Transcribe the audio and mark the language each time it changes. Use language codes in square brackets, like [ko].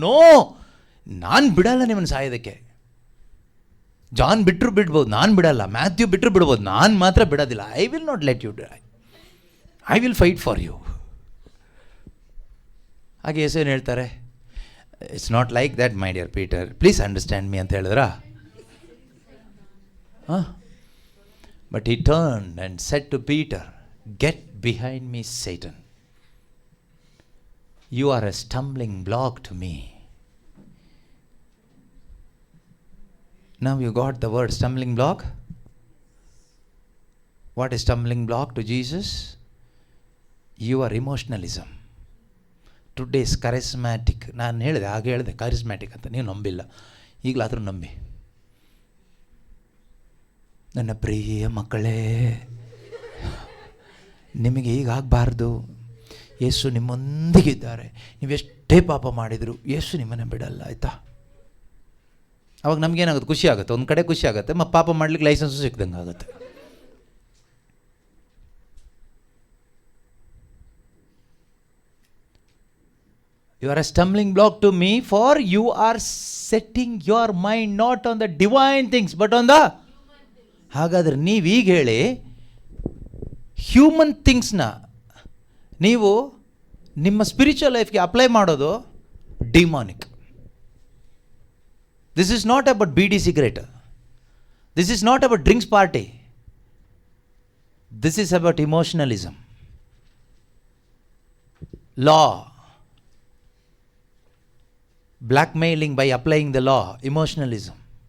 [kn] No, ನಾನು ಬಿಡಲ್ಲ ನಿಮ್ಮನ್ನು ಸಾಯೋದಕ್ಕೆ. ಜಾನ್ ಬಿಟ್ಟರು ಬಿಡ್ಬೋದು, ನಾನು ಬಿಡಲ್ಲ. ಮ್ಯಾಥ್ಯೂ ಬಿಟ್ಟರು ಬಿಡ್ಬೋದು, ನಾನು ಮಾತ್ರ ಬಿಡೋದಿಲ್ಲ. [en] I will not let you die, I will fight for you. [kn] ಹಾಗೆ ಯೇಸು ಏನು ಹೇಳ್ತಾರೆ, [en] it's not like that my dear Peter, please understand me [kn] ಅಂತ ಹೇಳಿದ್ರಾ? ಹಾಂ. [en] But he turned and said to Peter, get behind me, Satan. You are a stumbling block to me. Now you got the word stumbling block. What is stumbling block to Jesus? Your emotionalism. Today's charismatic. [kn] ನಾನು ಹೇಳಿದೆ, ಹಾಗೆ ಹೇಳಿದೆ charismatic ಅಂತ. ನೀವು ನಂಬಿಲ್ಲ, ಈಗಲಾದರೂ ನಂಬಿ. ನನ್ನ ಪ್ರಿಯ ಮಕ್ಕಳೇ, ನಿಮಗೆ ಹೀಗಾಗಬಾರ್ದು. ಯೇಸು ನಿಮ್ಮೊಂದಿಗಿದ್ದಾರೆ. ನೀವೆಷ್ಟೇ ಪಾಪ ಮಾಡಿದರು ಯೇಸು ನಿಮ್ಮನ್ನು ಬಿಡಲ್ಲ, ಆಯಿತಾ? ಅವಾಗ ನಮಗೇನಾಗುತ್ತೆ? ಖುಷಿ ಆಗುತ್ತೆ. ಒಂದು ಕಡೆ ಖುಷಿ ಆಗುತ್ತೆ, ಮತ್ತು ಪಾಪ ಮಾಡ್ಲಿಕ್ಕೆ ಲೈಸೆನ್ಸು ಸಿಕ್ದಂಗೆ ಆಗುತ್ತೆ. [en] You are a stumbling block to me, for you are setting your mind not on the divine things but on the. [kn] ಹಾಗಾದರೆ ನೀವೀಗ ಹೇಳಿ, ಹ್ಯೂಮನ್ ಥಿಂಗ್ಸ್ನ ನೀವು ನಿಮ್ಮ ಸ್ಪಿರಿಚುವಲ್ ಲೈಫ್ಗೆ ಅಪ್ಲೈ ಮಾಡೋದು ಡಿಮಾನಿಕ್. [en] This is not about beedi cigarette, this is not about drinks party, this is about emotionalism, law, blackmailing by applying the law, emotionalism.